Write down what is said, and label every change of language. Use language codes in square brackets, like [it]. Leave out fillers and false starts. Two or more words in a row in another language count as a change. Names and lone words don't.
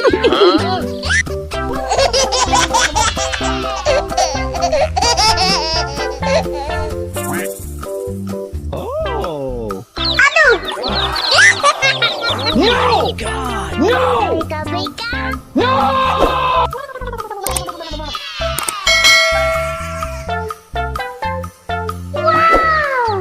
[en] Oh! No! God! No! [id] Beka-beka. [en] No! Wow.